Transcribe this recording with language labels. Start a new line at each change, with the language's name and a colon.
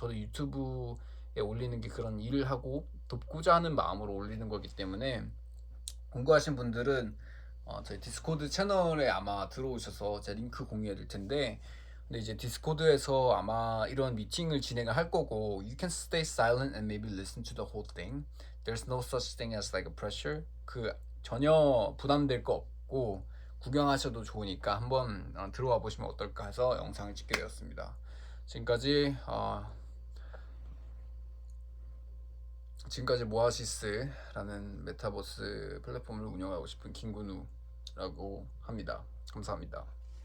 Korean: 저도 유튜브에 올리는 게 그런 일을 하고 돕고자 하는 마음으로 올리는 거기 때문에 궁금하신 분들은 저희 디스코드 채널에 아마 들어오셔서 제 링크 공유해 드릴 텐데 근데 이제 디스코드에서 아마 이런 미팅을 진행을 할 거고
English: You can stay silent and maybe listen to the whole thing. There's no such thing as like a pressure.
Korean: 그 전혀 부담될 거 없고 구경하셔도 좋으니까 한번 들어와 보시면 어떨까 해서 영상을 찍게 되었습니다. 지금까지 모아시스라는 메타버스 플랫폼을 운영하고 싶은 김근우라고 합니다. 감사합니다.